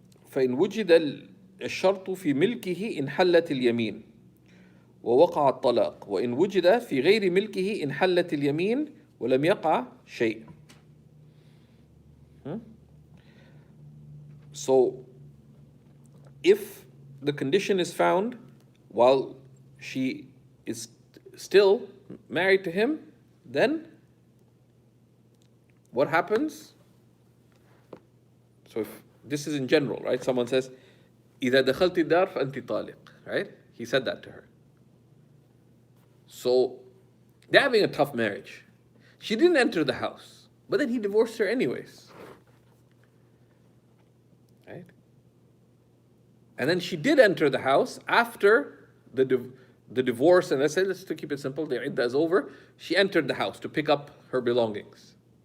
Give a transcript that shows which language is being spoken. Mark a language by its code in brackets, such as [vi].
[ar] فإن وجد الشرط في ملكه انحلت اليمين ووقع الطلاق، وإن وجد في غير ملكه انحلت اليمين ولم يقع شيء. [en] So if the condition is found while she is still married to him, then what happens? So if this is in general, right? Someone says, [ar] إذا دخلت الدار فأنت طالق, [en] right? He said that to her. So they're having a tough marriage. She didn't enter the house, but then he divorced her anyways, right? and then she did enter the house after the divorce, and let's to keep it simple, the iddah is over, she entered the house to pick up her belongings.